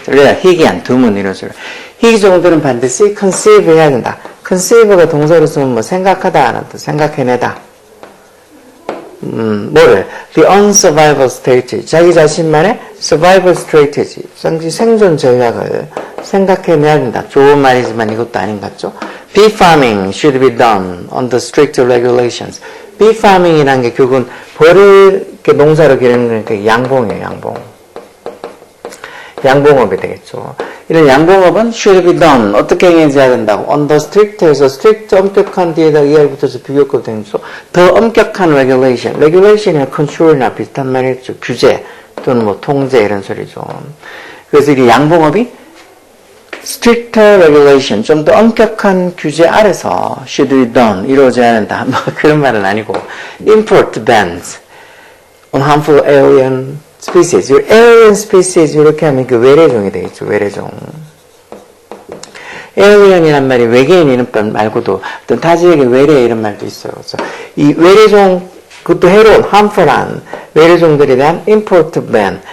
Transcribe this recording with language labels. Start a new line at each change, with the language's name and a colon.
Korean: rare, 희귀한, 드문 이런 식으로. 희귀종들은 반드시 conceive 해야 된다. conceive가 동사로 쓰면 뭐 생각하다 하는 뜻, 생각해내다.
English: 뭐를? the unsurvival strategy.
Korean: 자기 자신만의
English: survival strategy.
Korean: 생존 전략을 생각해내야 된다. 좋은 말이지만 이것도 아닌 것 같죠?
English: bee farming should be done under strict regulations.
Korean: bee farming이라는 게 결국은 벌을 이렇게 농사로 기르는 게 양봉이에요, 양봉. 양봉업이 되겠죠. 이런 양봉업은
English: should be done.
Korean: 어떻게 행해져야 된다고?
English: under strict
Korean: 에서 strict 엄격한 뒤에다 ER 붙여서 비교급 되면서 더 엄격한 regulation. regulation이나 control이나 비슷한 말이죠. 규제 또는 뭐 통제 이런 소리죠. 그래서 이 양봉업이
English: stricter regulation,
Korean: 좀 더 엄격한 규제 아래서
English: should be done,
Korean: 이루어져야 한다. 뭐 그런 말은 아니고
English: import bans on harmful alien species.
Korean: alien species 이렇게 하면 그 외래종이 되겠죠. 외래종. alien이란 말이 외계인 이런 말 말고도 어떤 타지에게 외래 이런 말도 있어요. 그래서 이 외래종 그것도 해로운, harmful한 외래종들에 대한 import ban.